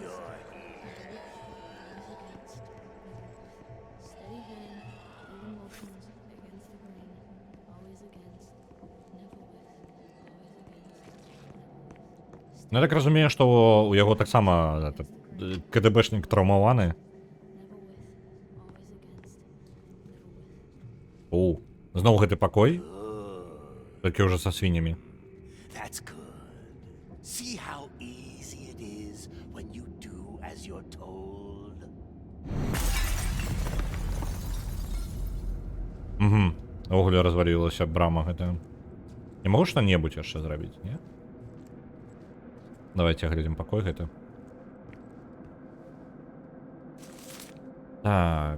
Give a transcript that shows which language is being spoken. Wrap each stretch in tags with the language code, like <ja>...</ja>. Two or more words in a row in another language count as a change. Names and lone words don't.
<be>Ну, я так разумею, што у яго таксама КДБшнік траўмаваны. О, зноў гэты пакой? Толькі ўжо са свіннямі.</be> <en>That's good. See how easy it is when you do as you're told.</en> <be>Огуле развалілася брама гэтая. Не магу што-небудзь яшчэ зрабіць, не? Давайте глядзім пакой гэты. Так.</be>